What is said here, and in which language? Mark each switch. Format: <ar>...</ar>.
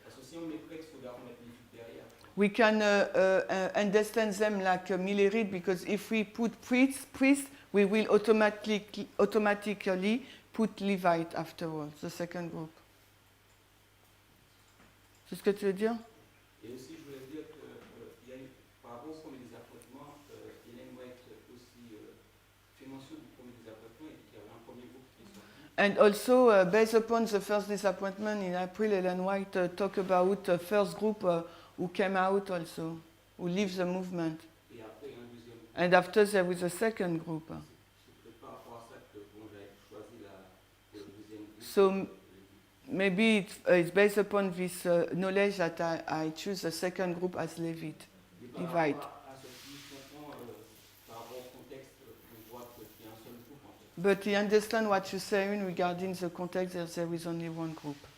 <fr>Parce que si on met prêtre, il faudra remettre les supérieurs.</fr> <en>we can understand them like Millerite, because if we put priest, we will automatically put Levite afterwards, the second group.</en> <fr>C'est ce que tu veux dire? Et aussi, je voulais dire que par rapport au premier des appointements, il aimerait aussi fait mention du premier des appointements et qu'il y avait un premier groupe qui est sorti.</fr> <en>And also, based upon the first disappointment in April, Ellen White talked about the first group who came out also, who leave the movement.</en> <fr>Et après, un deuxième groupe.</fr> <en>And after there was a second group.</en> <fr>C'est peut-être par rapport à ça que bon, j'avais choisi le deuxième groupe.</fr> <en>So maybe it's based upon this knowledge that I choose the second group as Levite.</en> <fr>À ce qui comprend par rapport au contexte, on voit qu'il y a un seul groupe en fait.</fr> <en>But you understand what you're saying regarding the context that there is only one group.</en>